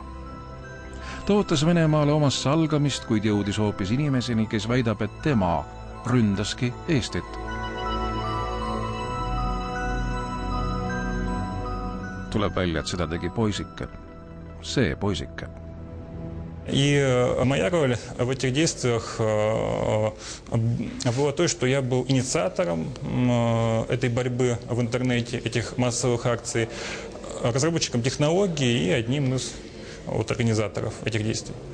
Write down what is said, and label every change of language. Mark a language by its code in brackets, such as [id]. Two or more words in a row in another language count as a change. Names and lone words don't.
[et] Ta ootas Venemaale omast salgamist, kuid jõudis hoopis inimeseni, kes väidab, et tema ründaski Eestit. Tuleb välja, et seda tegi poisike. See poisike. [ru] И моя роль в этих действиях была то, что я был инициатором этой борьбы в интернете, этих массовых акций, разработчиком технологий и одним из организаторов этих действий.